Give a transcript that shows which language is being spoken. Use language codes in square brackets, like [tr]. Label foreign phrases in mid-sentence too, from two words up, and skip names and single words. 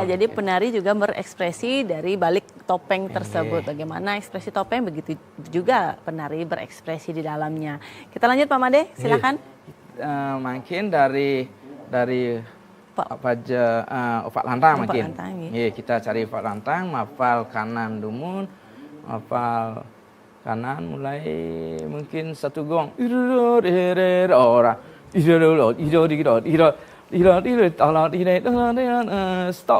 [id] Ya, jadi penari juga berekspresi dari balik topeng tersebut. Bagaimana ekspresi topeng, begitu juga penari berekspresi di dalamnya. Kita lanjut Pak Made, silakan. Mungkin dari apa aja opak lantang makin. Kita cari opak lantang, mapal kanan dumun, mapal kanan mulai mungkin satu gong. Stop.